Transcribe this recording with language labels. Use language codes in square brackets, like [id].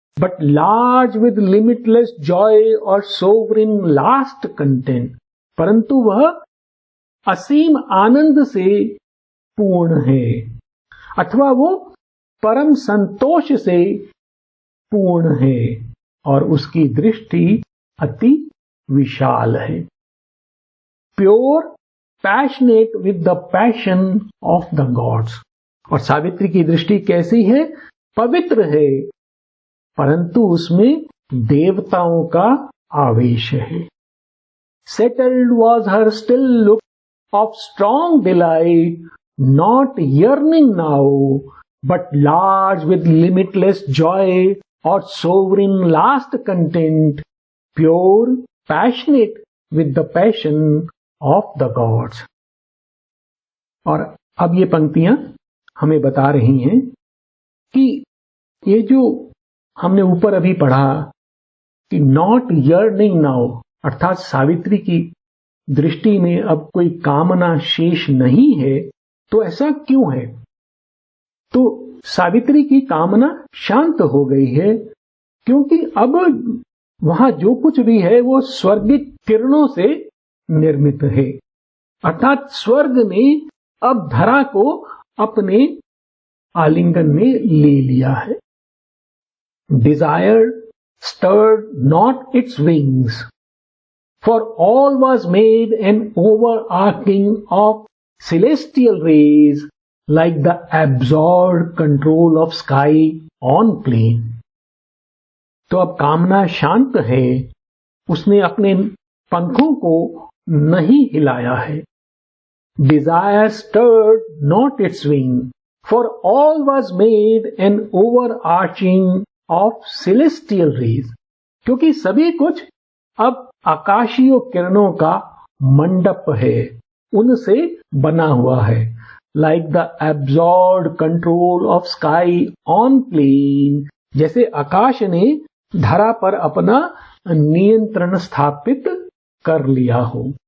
[en] but large with limitless joy or sovereign last content, [hi] परंतु वह असीम आनंद से पूर्ण है, अथवा वो परम संतोष से पूर्ण है, और उसकी दृष्टि अति विशाल है। [en] pure passionate with the passion of the gods, [hi] और सावित्री की दृष्टि कैसी है? पवित्र है, परंतु उसमें देवताओं का आवेश है। [en] Settled was her still look of strong delight, not yearning now, but large with limitless joy or sovereign last content, pure, passionate with the passion of the gods. [hi] और अब ये पंक्तियां हमें बता रही हैं कि ये जो हमने ऊपर अभी पढ़ा कि [en] not yearning now, [hi] अर्थात सावित्री की दृष्टि में अब कोई कामना शेष नहीं है, तो ऐसा क्यों है? तो सावित्री की कामना शांत हो गई है, क्योंकि अब वहां जो कुछ भी है वो स्वर्गिक किरणों से निर्मित है। अर्थात स्वर्ग ने अब धरा को अपने आलिंगन में ले लिया है। [en] Desire stirred not its wings, for all was made an overarching of celestial rays, like the absorbed control of sky on plane. [hi] तो अब कामना शांत है, उसने अपने पंखों को नहीं हिलाया है। [en] Desire stirred not its wing, for all was made an overarching of celestial rays. [hi] क्योंकि सभी कुछ अब आकाशीय किरणों का मंडप है, उनसे बना हुआ है। [en] like the absorbed control of sky on plane, [hi] जैसे आकाश ने धरा पर अपना नियंत्रण स्थापित कर लिया हो।